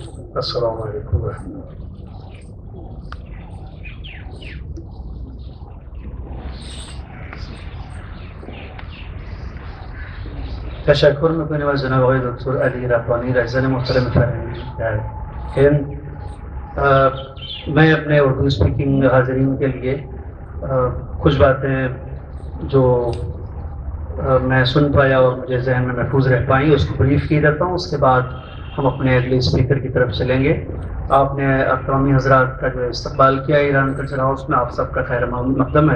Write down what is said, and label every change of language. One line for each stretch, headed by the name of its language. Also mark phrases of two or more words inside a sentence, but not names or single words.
Arabic: السلام علیکم و رحمت الله.
Persian: تشکر میکنیم از جناب آقای دکتر علی ربانی رئیس محترم فرهنگی در هند.
Urdu: میں اپنے اردو اسپیکنگ حاضرین کے لیے کچھ باتیں جو میں سن پایا اور مجھے ذہن میں محفوظ رہ پائی اس کو بریف کی دیتا ہوں. اس کے بعد ہم اپنے اگلے اسپیکر کی طرف چلیں گے۔ آپ نے اکرامی حضرات کا جو استقبال کیا ایران کلچر ہاؤس میں، آپ سب کا خیر مقدم ہے.